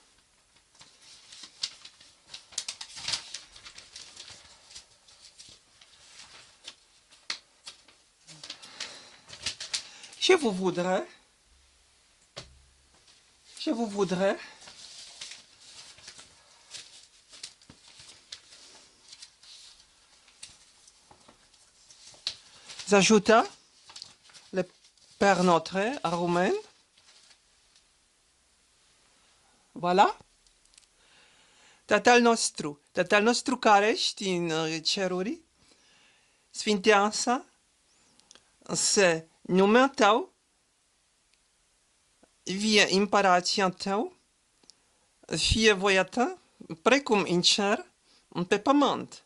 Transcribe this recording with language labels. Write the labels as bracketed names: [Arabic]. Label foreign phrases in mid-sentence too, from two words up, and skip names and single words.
[French] Je vous voudrais ajouter le Père Notre à roumain. Voilà. [Romanian] Tatăl nostru care ești în ceruri, sfintească-se numele Tău, vie împărația Tău, fie voia Ta, precum în cer, pe pământ.